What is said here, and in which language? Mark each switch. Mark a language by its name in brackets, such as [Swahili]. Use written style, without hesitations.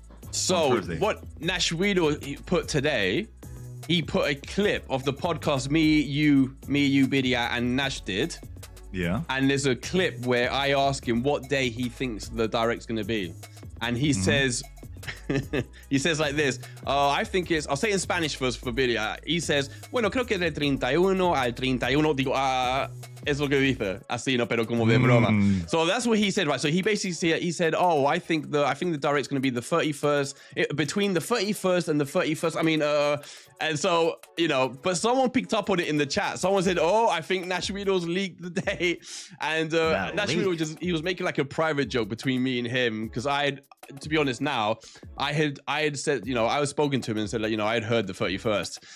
[English] So what Nash Widow put today, he put a clip of the podcast me, you, Bidia, and Nash did. Yeah. And there's a clip where I ask him what day he thinks the direct's going to be. And he says, he says like this, I think it's, I'll say it in Spanish first for Bidia. [Spanish] He says, bueno, creo que de 31 al 31, digo, es lo que dice, así, no, pero como de broma. [English] So that's what he said, right? So he basically said, I think the direct's going to be the 31st, between the 31st and the 31st. I mean, and so, you know, but someone picked up on it in the chat. Someone said, I think Nash Widows leaked the date. And Nash Widow he was making like a private joke between me and him, because to be honest now, I had said, you know, I was spoken to him and said, like, you know, I had heard the 31st.